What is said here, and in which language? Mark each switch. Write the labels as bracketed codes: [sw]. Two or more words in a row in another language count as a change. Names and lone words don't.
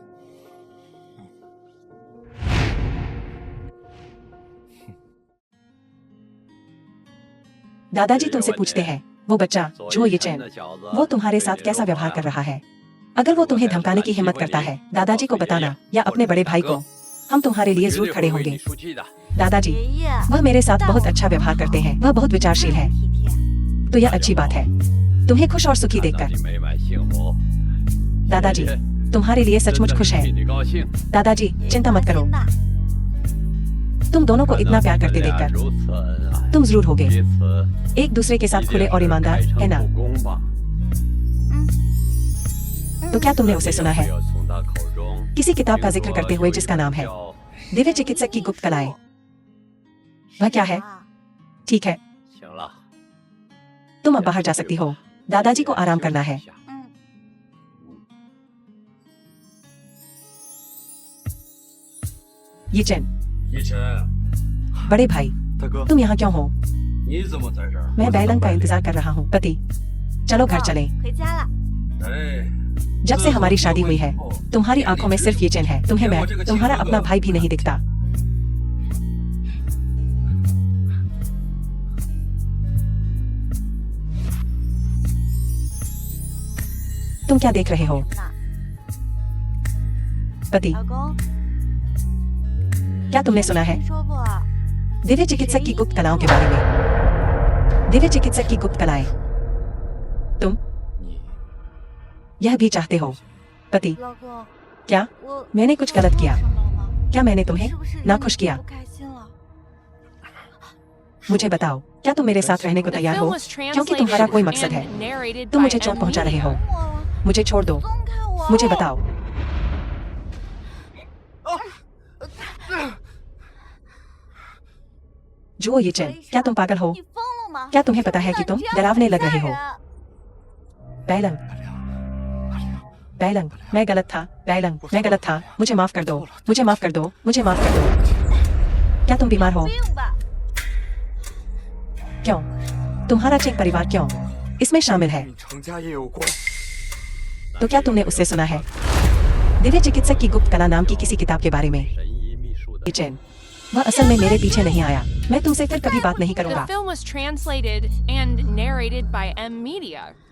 [hi] दादाजी तुमसे पूछते हैं, वो बच्चा जो ये चैन, वो तुम्हारे साथ कैसा व्यवहार कर रहा है? अगर वो तुम्हें धमकाने की हिम्मत करता है, दादाजी को बताना या अपने बड़े भाई को। हम तुम्हारे लिए जरूर खड़े होंगे। दादाजी, [zh] 爷爷， [hi] वह मेरे साथ बहुत अच्छा व्यवहार करते हैं। वह बहुत विचारशील है, [zh] 体贴。 [hi] तो यह अच्छी बात है। तुम्हें खुश और सुखी देखकर। [zh] 美满幸福， [hi] दादाजी, तुम्हारे लिए सचमुच खुश है। [zh] 你高兴， [hi] दादाजी, चिंता मत करो। [zh] 放心吧 [hi] तुम दोनों को इतना प्यार करते देखकर [zh] 如此恩爱， [hi] तुम जरूर होगे [zh] 彼此 [hi] एक दूसरे के साथ खुले और ईमानदार, [zh] 开 [hi] है [zh] 诚 [hi] ना? [zh] 布公吧。 [hi] तो क्या तुमने उसे सुना है [zh] 要从他口中 [hi] किसी किताब का जिक्र करते हुए जिसका नाम है [zh] 叫 [hi] दिव्य चिकित्सक की गुप्त कलाएं? वह क्या है? [zh] 啊 [hi] ठीक है, [zh] 行了， [hi] तुम अब बाहर जा सकती हो। दादाजी को आराम करना है। [zh] 嗯， [hi] ये चैन, [zh] 一晨， [hi] बड़े भाई, [zh] 大哥， [hi] तुम यहाँ क्यों हो? [zh] 你怎么在这儿？ [hi] मैं बैलंग का इंतजार कर रहा हूँ। पति, चलो घर चलें। [zh] 回家了。哎， [hi] जब से हमारी शादी हुई है, तुम्हारी आंखों में सिर्फ ये चैन है। तुम्हें मैं तुम्हारा अपना भाई भी नहीं दिखता। तुम क्या देख रहे हो? [zh] 那 [hi] पति, [zh] 老公， [hi] क्या तुमने सुना है [zh] 听说过 [hi] दिव्य चिकित्सक की गुप्त कलाओं के बारे में? दिव्य चिकित्सक की गुप्त कलाएं, तुम [zh] 你 [hi] यह भी चाहते हो? पति, [zh] 老公， [hi] क्या [zh] 我 [hi] मैंने कुछ गलत किया? [zh] 什么了吗？ [hi] क्या मैंने तुम्हें [zh] 是不是 [hi] नाखुश [zh] 让你 [hi] किया? [zh] 不开心了？ [hi] मुझे बताओ, क्या तुम मेरे साथ रहने को [en] The [hi] तैयार [en] film [hi] हो? [en] was [hi] क्योंकि तुम्हारा कोई मकसद [en] translated [hi] है। [en] and narrated [hi] तुम [en] by [hi] मुझे चोट [en] M. [hi] पहुंचा रहे हो। [en] Media. [zh] 我 [hi] मुझे छोड़ दो। [zh] 松开我！ [hi] मुझे बताओ। जो ये चैन, क्या तुम पागल हो? [zh] 你疯了吗？ [hi] क्या तुम्हें पता है कि तुम [zh] 你这样 [hi] डरावने लग रहे [zh] 吓 [hi] हो? [zh] 人 [hi] बैलंग, बैलंग, मैं गलत था। बैलंग, मैं गलत था। मुझे माफ कर दो। मुझे माफ कर दो। मुझे माफ कर दो। क्या तुम बीमार हो? [zh] 病吧？ [hi] क्यों? तुम्हारा चेक परिवार क्यों इसमें शामिल है? [zh] 与程家也有关。 [hi] तो क्या तुमने उससे सुना है दिव्य चिकित्सक की गुप्त कला नाम की किसी किताब के बारे में? [zh] 神医秘书的 [hi] ये चैन, वह असल में मेरे पीछे नहीं आया। मैं तुमसे फिर कभी बात नहीं [en] The [hi] करूंगा। [en] film was translated and narrated by M. Media.